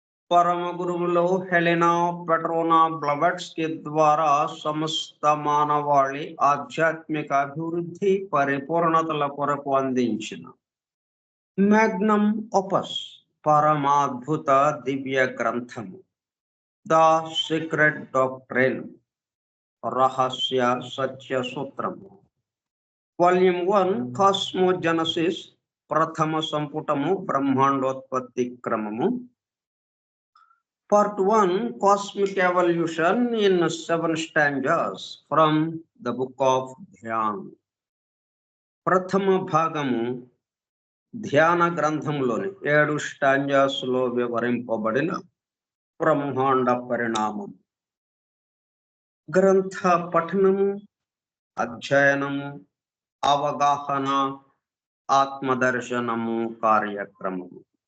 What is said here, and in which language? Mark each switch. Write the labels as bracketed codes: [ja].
[te] పరమ గురువులు Helena పెట్రోనా Blavatsky ద్వారా సమస్త మానవాళి ఆధ్యాత్మిక అభివృద్ధి పరిపూర్ణతల కొరకు అందించిన మ్యాగ్నమ్ ఓపస్ పరమాద్భుత దివ్య గ్రంథము ద సీక్రెట్ డాక్ట్రైన్, రహస్య సత్య సూత్రము. వాల్యూమ్ 1 కాస్మోజెనసిస్, ప్రథమ సంపుటము బ్రహ్మాండోత్పత్తి క్రమము. [en] Part 1 Cosmic Evolution in 7 stanzas from the book of Dhyan. [te] ప్రథమ భాగము ధ్యాన గ్రంథంలోని 7 స్టాంజాస్ లో వివరింపబడిన బ్రహ్మాండ పరిణామం. గ్రంథ పఠనము, అధ్యయనము, అవగాహన, ఆత్మదర్శనము కార్యక్రమము.